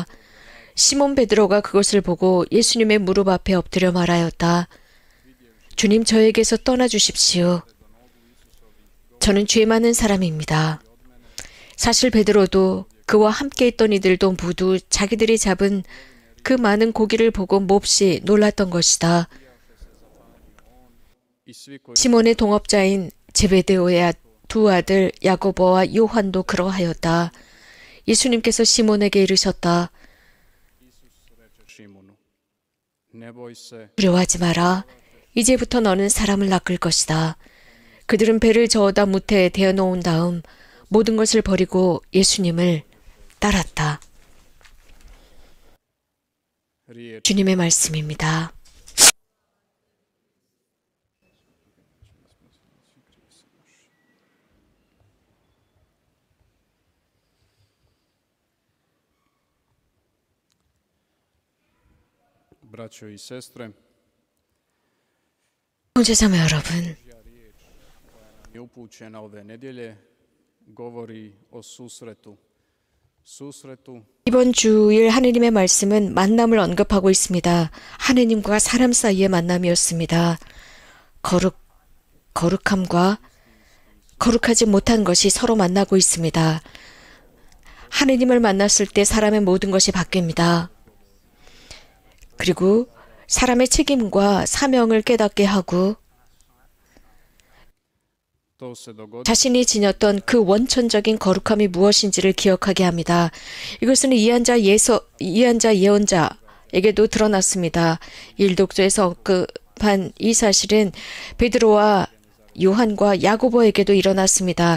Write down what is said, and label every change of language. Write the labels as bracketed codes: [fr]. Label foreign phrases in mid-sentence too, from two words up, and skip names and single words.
[ko] 시몬 베드로가 그것을 보고 예수님의 무릎 앞에 엎드려 말하였다. 주님, 저에게서 떠나주십시오. 저는 죄 많은 사람입니다. 사실 베드로도 그와 함께 있던 이들도 모두 자기들이 잡은 그 많은 고기를 보고 몹시 놀랐던 것이다. [hr] I svi koji [ko] 시몬의 동업자인 제베데오의 두 아들 야고보와 요한도 그러하였다. 예수님께서 시몬에게 이르셨다. [hr] reče Šimunu, ne boj se, [ko] 두려워하지 마라. 이제부터 너는 사람을 낚을 것이다. 그들은 배를 저어다 무태에 대어놓은 다음 모든 것을 버리고 예수님을 따랐다. [hr] riječ [ko] 주님의 말씀입니다. [hr] braćo i sestre, [ko] 형제자매 여러분, [hr] je upućena ove nedjelje, govori o susretu. Susretu [ko] 이번 주일 하느님의 말씀은 만남을 언급하고 있습니다. 하느님과 사람 사이의 만남이었습니다. 거룩함과 거룩하지 못한 것이 서로 만나고 있습니다. 하느님을 만났을 때 사람의 모든 것이 바뀝니다. 그리고 사람의 책임과 사명을 깨닫게 하고 [hr] to se dogodilo [ko] 자신이 지녔던 그 원천적인 거룩함이 무엇인지를 기억하게 합니다. 이것은 이한자 예언자에게도 드러났습니다. 일독조에서 언급한 이 사실은 베드로와 요한과 야고보에게도 일어났습니다.